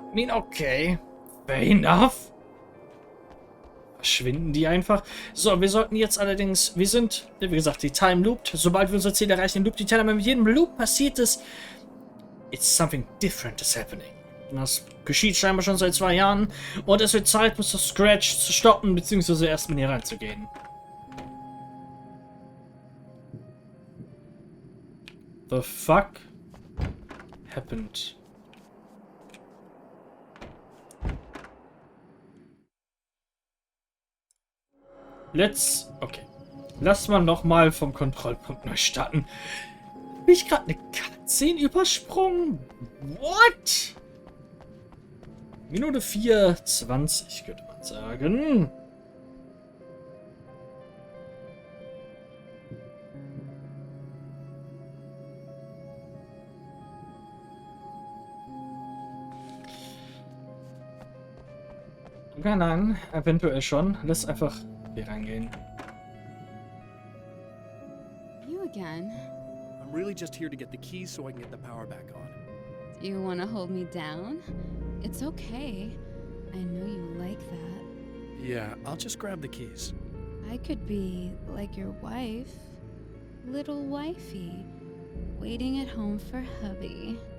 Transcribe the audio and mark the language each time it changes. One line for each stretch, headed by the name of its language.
German: Okay,
English: fair enough.
German: Verschwinden die einfach. So, wir sollten jetzt allerdings, wie gesagt, die Time loopt. Sobald wir unser Ziel erreichen, loopt die Time, aber mit jedem Loop passiert es.
English: It's something different is happening.
German: Und das geschieht scheinbar schon seit 2 Jahren. Und es wird Zeit, Mr. Scratch zu stoppen, beziehungsweise erstmal hier reinzugehen.
English: The fuck happened?
German: Okay. Lass mal nochmal vom Kontrollpunkt neu starten. Bin ich gerade eine Cutscene übersprungen?
English: What?
German: Minute 4:20 könnte man sagen. Nein, eventuell schon. Lass einfach hier reingehen.
English: You again? I'm really just here to get the keys so I can get the power back on. Do you want to hold me down? It's okay. I know you like that. Yeah, I'll just grab the keys. I could be like your wife, little wifey, waiting at home for hubby.